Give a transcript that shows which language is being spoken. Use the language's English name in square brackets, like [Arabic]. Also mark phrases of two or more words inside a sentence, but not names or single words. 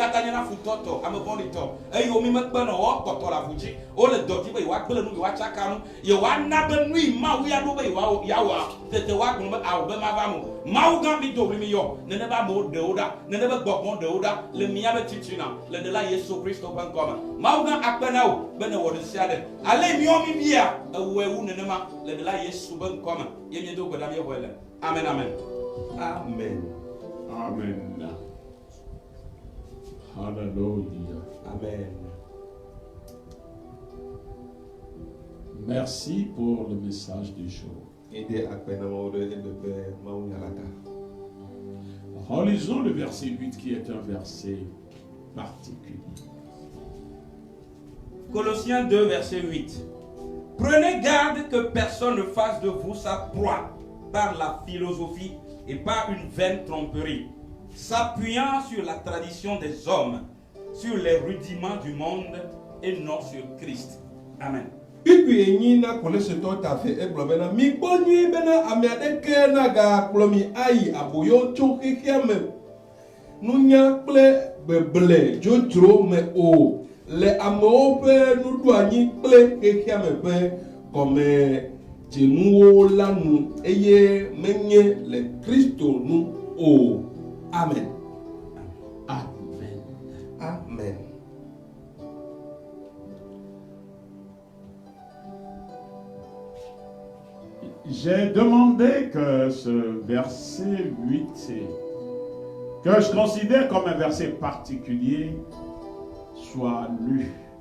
[Ewe] katã nye na futɔtɔ ame vɔ̃ɖitɔ eye wo mi mekpe nɔ woakpɔtɔ le avu dzi wole dɔdzi be yewoagblẽ nu yewoatsaka nu yewoana be nu yi Mawu ya ɖo be yewoawɔa tete woagblɔ be awu be mava mo Mawu gã mi do wli mi yɔ nene be amewo ɖewo ɖa nene be gbɔgbɔ ɖewo ɖa le míaƒe titina le ɖela Yesu Kristo ƒe ŋkɔme Mawu gã akpe na wo be ne wɔ ɖe sia ɖe ale miɔ mi bia ewɔe wu nenema le ɖela Yesu ƒe ŋkɔme ye miedo gbe ɖa miexɔe le amen amen. Amen. Amen. Hallelujah. Amen. [French] Merci pour le message du jour. Relisons le verset 8 qui est un verset particulier. Colossiens 2, verset 8. Prenez garde que personne ne fasse de vous sa proie par la philosophie et par une vaine tromperie, s'appuyant sur la tradition des hommes, sur les rudiments du monde et non sur Christ. Amen. [Ewe] Pipi enyi na kolesetɔ tafe egblɔ bena mi kpɔ nyuie bena ame aɖeke naga kplɔ mi ayi aboyo tso xexea me nunya kple beble dzodzro me o le amewo ƒe nuɖoanyi kple xexea me ƒe gɔme dzenuwo la nu eye menye le Kristo nu o. Amen. Amen. Amen. [French] J'ai demandé que ce verset 8, que je considère comme un verset particulier, soit lu.